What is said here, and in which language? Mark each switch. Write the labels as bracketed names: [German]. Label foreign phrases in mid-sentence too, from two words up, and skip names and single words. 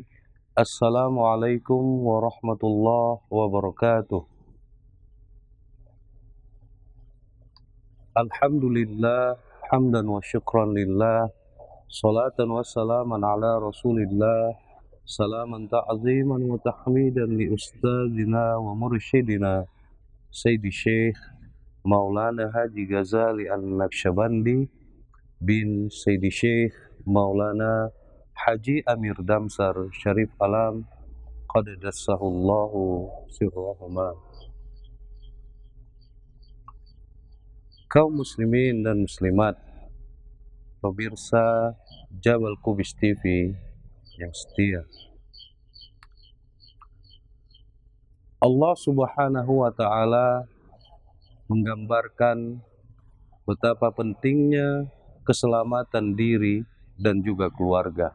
[Arabic] السلام عليكم ورحمة الله وبركاته. الحمد لله، حمدا وشكرا لله. صلاة وسلاما على رسول الله. سلاما تعظيما وتحميدا لأستاذنا ومرشدنا سيدي شيخ مولانا حاج غزالي النقشبندي بن سيدي شيخ مولانا حاج أمير دمسار شريف عالم قدس الله سرهما. [Indonesian] Kaum muslimin dan muslimat, pemirsa Jabal Kubis TV yang setia, Allah [Arabic] سبحانه وتعالى [Indonesian] menggambarkan betapa pentingnya keselamatan diri dan juga keluarga.